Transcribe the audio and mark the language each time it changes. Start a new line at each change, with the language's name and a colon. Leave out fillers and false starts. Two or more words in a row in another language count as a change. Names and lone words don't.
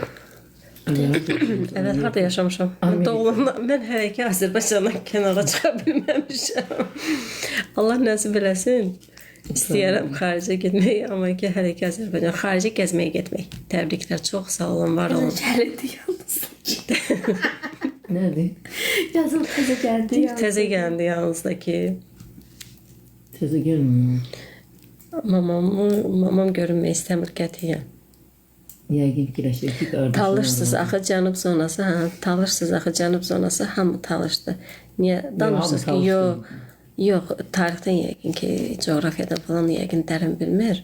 Azerbaijani: Evet, harada yaşamışam. Mən hələ ki Azərbaycandan kənara çıxa bilməmişəm. Allah nəsib eləsin. İstəyərəm xaricə getmək, amma ki hələ ki Azərbaycan. Xaricə gəzməyə getmək. Təbriklər, çox sağ olun, var olun.
Turkish: Geldi yalnız. Nerede? Yazın teze geldi yalnız.
Azerbaijani: Təzə gəldi yanınızdakı.
Turkish: Teze gelmiyor.
Azerbaijani: Mamam görünmək istəmir qətiyyən. Yəqin fikirləşir ki, qardaşım. Talışsız axı cənub zonası, talışsız axı cənub zonası hamı talışdı. Niyə danışırsınız ki, yox, tarixdən yəqin ki, coğrafiyadan falan yəqin dərin bilmir.